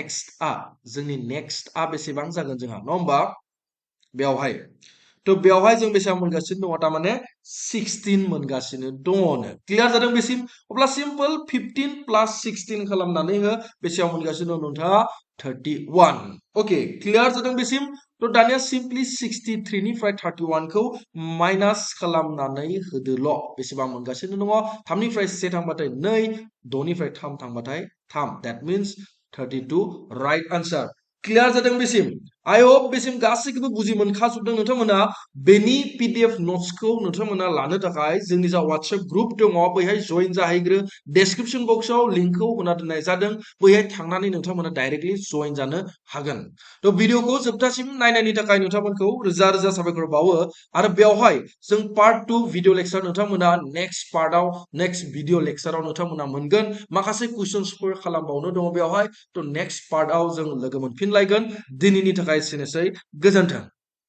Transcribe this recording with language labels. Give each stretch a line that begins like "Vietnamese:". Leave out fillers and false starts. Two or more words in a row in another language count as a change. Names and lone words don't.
Bodo: नेक्स्टआ बेसेबां जागोन जोंहा नङा होमबा बेयावहाय तो बेयावहाय जों बेसेबां मोनगासिनो दङ तारमाने 16 मोनगासिनो दङनो क्लियार जादों बेसिम अब्ला सिम्पल 15 प्लस 16 खालामनानै हो बेसेबां मोनगासिनो दं नोंथाङा 31 ओके क्लियार जादों बेसिम तो दानिया सिम्पली 63 निफ्राय 31 खौ माइनास खालामनानै होदोल' बेसेबां मोनगासिनो दङ 3 निफ्राय 1 थांबाथाय 2 6 निफ्राय 3 थांबाथाय 3 that means 32
English: right answer
Bodo: क्लियार जादों बेसिम
English: I hope
Bodo: बेसिम गासैखौबो बुजि मोनखाजोबदों नोंथांमोना बेनि
English: PDF notes
Bodo: नोंथांमोना लानो थाखाय जोंनि जा WhatsApp ग्रुप दङ बैहाय जइन जाहैग्रो
English: description box
Bodo: लिंकखौ होना दोननाय जादों बैहाय थांनानै नोंथांमोना डाइरेक्टलि जइन जानो हागोन तो भिडिअखौ जोबथासिम नायनायनि थाखाय नोंथांमोनखौ रोजा रोजा साबायखर बावो आरो बेवहाय जों पार्ट 2
English: video lecture
Bodo: नोंथांमोना
English: next video lecture
Bodo: नोंथांमोना मोनगोन माखासे कुइसन्सफोर खालामबावनो दङ बेवहाय तो
English: next part
Bodo: जों लोगो मोनफिनलायगोन दिनैनि थाखाय एसेनोसै गोजोन्थों